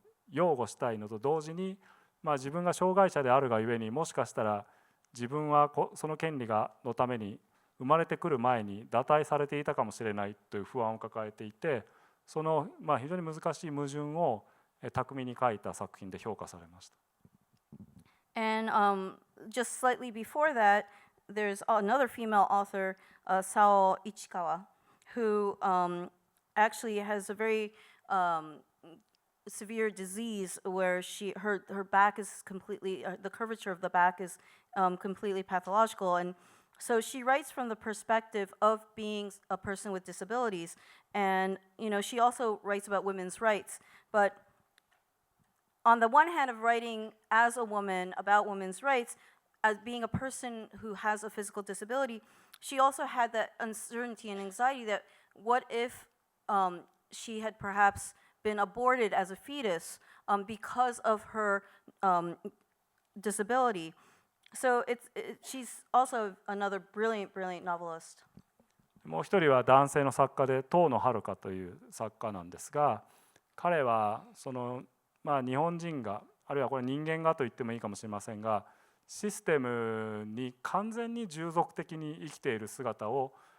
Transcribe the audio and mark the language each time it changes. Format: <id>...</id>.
<ja>擁護したいのと同時に、自分が障害者であるがゆえに、もしかしたら自分はその権利のために生まれてくる前に堕胎されていたかもしれないという不安を抱えていて、その非常に難しい矛盾を巧みに書いた作品で評価されました。</ja> <en>And just slightly before that, there's another female author, Sao Ichikawa, who actually has a very severe disease where her back is completely, the curvature of the back is completely pathological. And so she writes from the perspective of being a person with disabilities. And, you know, she also writes about women's rights. But on the one hand of writing as a woman about women's rights, as being a person who has a physical disability, she also had that uncertainty and anxiety that what if she had perhaps been aborted as a fetus because of her disability. So she's also another brilliant novelist.</en> <ja>もう一人は男性の作家で遠野遥という作家なんですが、彼はその日本人が、あるいはこれ人間がと言ってもいいかもしれませんが、システムに完全に従属的に生きている姿を</ja>